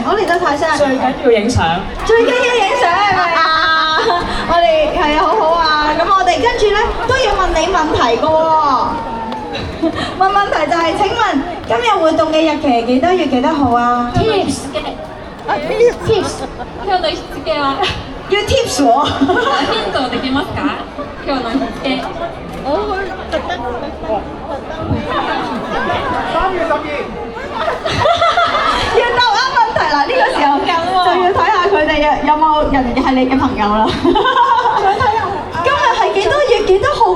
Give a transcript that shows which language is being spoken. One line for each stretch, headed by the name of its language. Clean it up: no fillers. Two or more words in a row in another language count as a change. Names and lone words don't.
Cantonese: 好，嚟到台上。最緊要影相。最緊要影相係咪啊？我哋係啊，好好啊。咁我哋跟住咧都要問你問題㗎喎。問問題就係：請問今日活動嘅日期係幾多月幾多號啊 Tips 嘅。
Japanese: Tips。今日の日付は
Cantonese: 要 tips 喎。
Japanese: ヒントできますか？今日の日付。
Cantonese: 要答啱問題啦！呢個時候就要睇下佢哋有冇人係你嘅朋友啦。今日係幾多月幾多號咧？